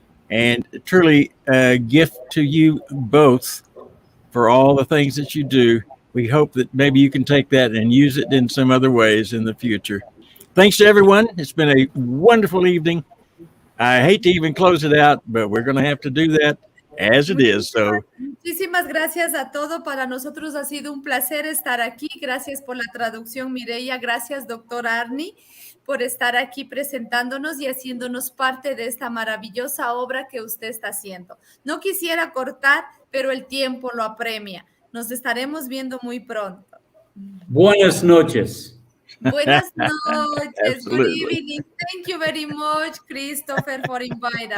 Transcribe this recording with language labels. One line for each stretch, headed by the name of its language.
English: And truly a gift to you both for all the things that you do. We hope that maybe you can take that and use it in some other ways in the future. Thanks to everyone. It's been a wonderful evening. I hate to even close it out, but we're going to have to do that as it is. So
Spanish: Muchísimas gracias a todo. Para nosotros ha sido un placer estar aquí. Gracias por la traducción, Mireia. Gracias, doctor Arnie, por estar aquí presentándonos y haciéndonos parte de esta maravillosa obra que usted está haciendo. No quisiera cortar, pero el tiempo lo apremia. Nos estaremos viendo muy pronto. Buenas noches. Buenas noches.
English: Good Absolutely. evening. Thank you very much, Christopher, for inviting us.